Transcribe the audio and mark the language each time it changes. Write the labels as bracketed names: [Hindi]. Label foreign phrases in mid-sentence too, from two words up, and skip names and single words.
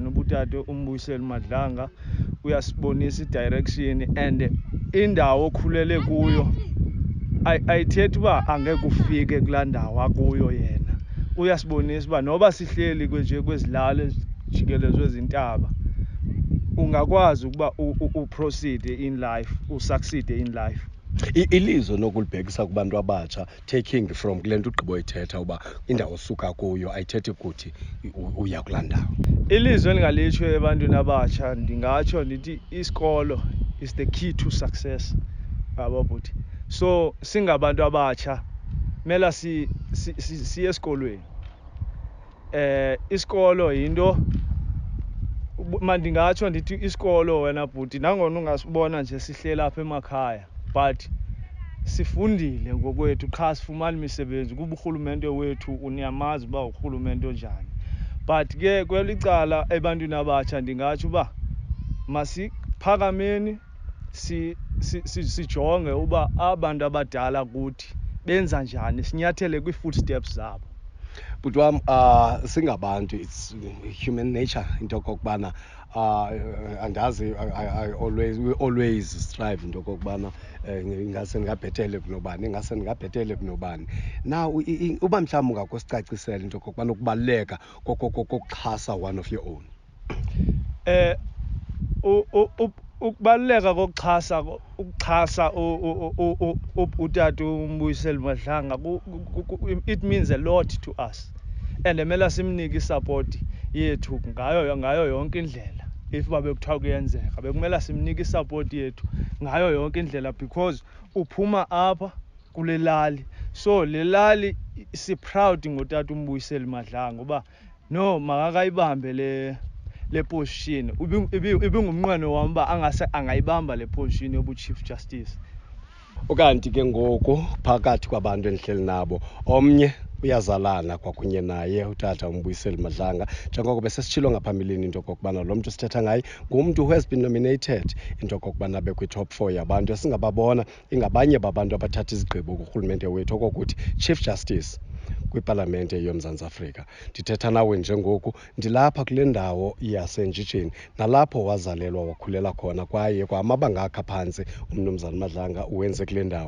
[Xhosa] Ubutata uMbuyiseli Madlanga uyasibonisa i-direction, and indawo okhulele kuyo ayithethi uba angeke ufike kulaa ndawo akuyo yena. Uyasibonisa uba noba sihleli nje kwezilalo ezijikelezwe ezintaba, ungakwazi ukuba uproceed [English] in life, [Xhosa] usucceed [English] in life. [Xhosa] Ilizwe nokulibhekisa kubantu abatsha, [English] taking from [Xhosa] kule nto ugqibo ithetha uba indawo osuka kuyo ayithethi kuthi uya kulaa ndawo. Ilizwe elingalitsho ebantwini abatsha ndingatsho ndithi isikolo [English] is the key to success, [Xhosa] yabo bhuti. So singabantu abatsha mela siye esikolweni. Isikolo yinto, mandingatsho ndithi isikolo wena bhuti, nangona ungasibona nje sihlela apha emakhaya, but sifundile ngokwethu qha sifumana imisebenzi kuba urhulumente wethu uniyamazi uba urhulumente onjani. But ke kweli cala ebantwini abatsha ndingatsho uba masiphakameni sijonge uba abantu abadala kuthi benza njani, sinyathele kwii-footsteps zabo. But singabantu, [English] it's human nature into [Xhosa] okokubana andazi [English] we always strive into [Xhosa] okokubana ingase ndingabhetele kunobani, ingase ndingabhetele kunobani. Now uba mhlawumbi ungakusicacisela into okokubana ukubaluleka kokuxhasa [English] one of your own. [Xhosa] ukubaluleka ukuxhasa utata uMbuyiseli Madlanga [English] it means a lot to us, [Xhosa] and emela simnike isupport yethu ngayo yonke indlela. If babekuthiwa kuyenzeka bekumela simnike isupport yethu ngayo yonke indlela, because uphuma apha kule lali, so le lali si-proud ngotata uMbuyiseli Madlanga uba no makakayibambe le position. Ibingumnqweno wam uba angayibamba le position yobu-Chief Justice. Ukanti ke ngoku phakathi kwabantu endihleli nabo omnye uyazalana kwakunye naye utata uMbuyiseli Madlanga, njengoko besesitshilo ngaphambilini into okokubana lo mntu sithetha ngaye ngumntu [English] who has been nominated into [Xhosa] okokubana bekwi-top 4 yabantu esingababona ingabanye babantu abathatha izigqibo kurhulumente wethu okokuthi Chief Justice kwipalamente yoMzantsi Afrika. Ndithetha nawe njengoku ndilapha kule ndawo yaseNjijini, nalapho wazalelwa wakhulela khona, kwaye kwamabanga akha phantsi uMnumzana Madlanga uwenze kule ndawo.